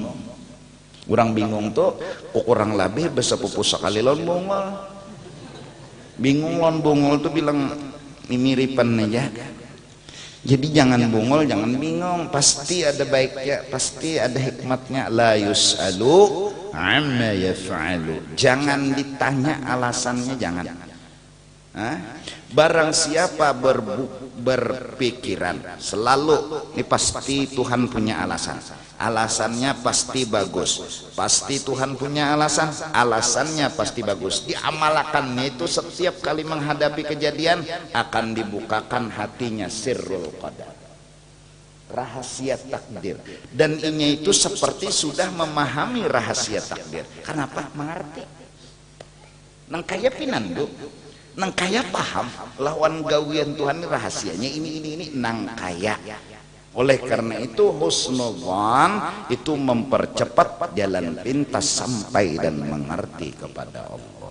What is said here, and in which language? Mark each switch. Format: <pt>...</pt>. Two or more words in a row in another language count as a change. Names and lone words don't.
<bjn>Orang bingung tuh kurang lebih besepupu sekali lawan bungol. Bingung lawan bungol tuh bilang mimiripan aja.</bjn> <id>Jadi jangan bungol, jangan bingung, pasti ada baiknya, pasti ada hikmatnya.</id> <ar>لا يسأل عما يفعل.</ar> <id>Jangan ditanya alasannya, jangan. Barang siapa berpikiran selalu ini pasti Tuhan punya alasan. Alasannya pasti bagus. Pasti Tuhan punya alasan, alasannya pasti bagus. Diamalkannya itu setiap kali menghadapi kejadian akan dibukakan hatinya</id> <ar>سر القدر,</ar> <id>rahasia takdir. Dan ini itu seperti sudah memahami rahasia takdir. Kenapa? Mengerti.</id> <bjn>Nang kaya pinandu, nang kaya paham lawan gawian Tuhan ini rahasianya ini nang kaya.</bjn> <id>Oleh karena itu husnudzan itu mempercepat jalan pintas sampai dan mengerti kepada Allah.</id>